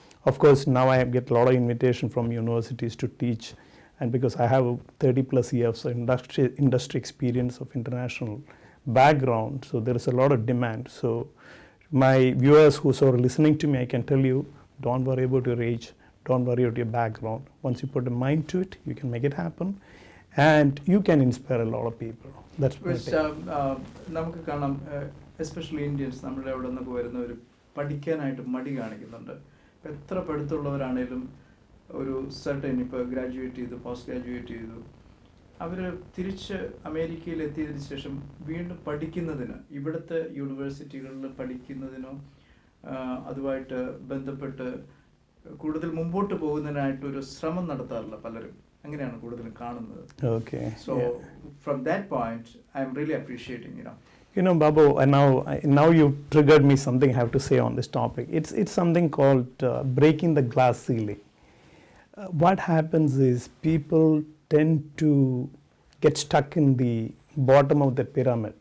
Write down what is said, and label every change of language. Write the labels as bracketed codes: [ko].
[en] Of course, now I get a lot of invitation from universities to teach, and because I have 30 plus years of industry experience of international background, so there is a lot of demand. So my viewers who are listening to me, I can tell you, don't worry about your age, don't worry about your background. Once you put a mind to it, you can make it happen, and you can inspire a lot of people. That's my take. [ml] നമുക്ക് കാണാം, especially Indians നമ്മുടെ അവിടെ നിന്നൊക്കെ വരുന്നവർ പഠിക്കാനായിട്ട് മടി കാണിക്കുന്നുണ്ട്. ഇപ്പം എത്ര പഠിത്തമുള്ളവരാണേലും ഒരു സർട്ടൻ ഇപ്പോൾ ഗ്രാജുവേറ്റ് ചെയ്തു, പോസ്റ്റ് ഗ്രാജുവേറ്റ് ചെയ്തു, അവർ തിരിച്ച് അമേരിക്കയിൽ എത്തിയതിന് ശേഷം വീണ്ടും പഠിക്കുന്നതിന് ഇവിടുത്തെ യൂണിവേഴ്സിറ്റികളിൽ പഠിക്കുന്നതിനോ അതുമായിട്ട് ബന്ധപ്പെട്ട് കൂടുതൽ മുമ്പോട്ട് പോകുന്നതിനായിട്ടൊരു ശ്രമം നടത്താറില്ല പലരും. അങ്ങനെയാണ് കൂടുതലും കാണുന്നത്. [en] Okay. So from that point, I'm really appreciating, You know, Babu, now you triggered me something I have to say on this topic. It's something called breaking the glass ceiling. What happens is people tend to get stuck in the bottom of the pyramid.